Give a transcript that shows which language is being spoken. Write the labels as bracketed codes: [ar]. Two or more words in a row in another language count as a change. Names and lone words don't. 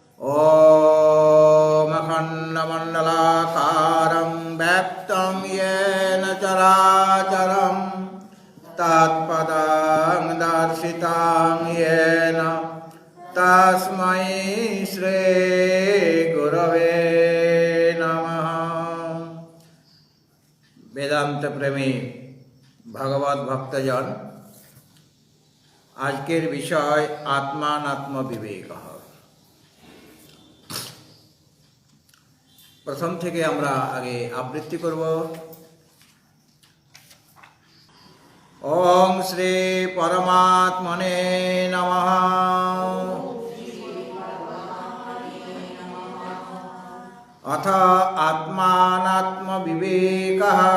[sa] ॐ अखण्डमण्डलाकारं व्याप्तं येन चराचरं तत्पदं दर्शितं येन तस्मै श्रीगुरवे नमः। [bn] বেদান্ত প্রেমী ভগবত ভক্তজন, আজকের বিষয় আত্মানাত্ম বিবেক। प्रथम থেকে আমরা আগে আবৃত্তি করব। [sa] ओम श्री परमात्मने नमः। अथ आत्मानात्म विवेकः।